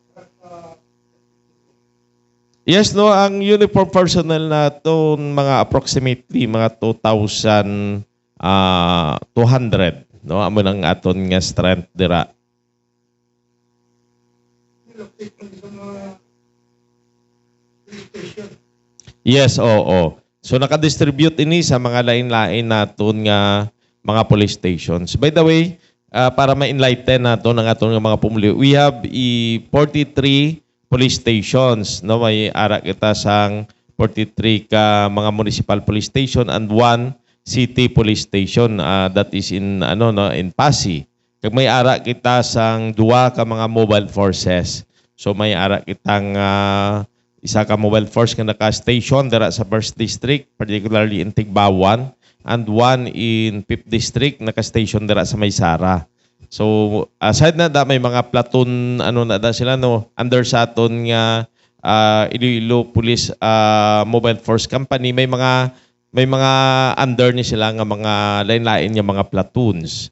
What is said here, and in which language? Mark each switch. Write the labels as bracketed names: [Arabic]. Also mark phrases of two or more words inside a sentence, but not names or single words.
[Hiligaynon] Yes, no, ang [English] uniform personnel [Hiligaynon] nato mga approximately mga 2,200, no, amo nang aton nga strength dira. Yes, oo. So naka-distribute ini sa mga lain-lain naton nga mga [English] police stations. By the way, [Hiligaynon] para ma-enlighten nato ng aton nga mga pumuli, [English] we have 43 police stations, no, [Hiligaynon] may ara kita sang 43 ka mga [English] municipal police station and 1 city police station that is in in Pasig. [Hiligaynon] Kag may ara kita sang 2 ka mga [English] mobile forces. [Hiligaynon] So may ara kitang isa ka [English] mobile force [Hiligaynon] nga naka-station dira sa 1st district, [English] particularly in Tigbawan, [Hiligaynon] and 1 [English] in 5th district [Hiligaynon] naka-station dira sa Maysara. So aside na da may mga platoon na da sila no under sa aton nga Iloilo Police Mobile Force Company, may mga under ni sila nga mga lain-lain nga mga platoons.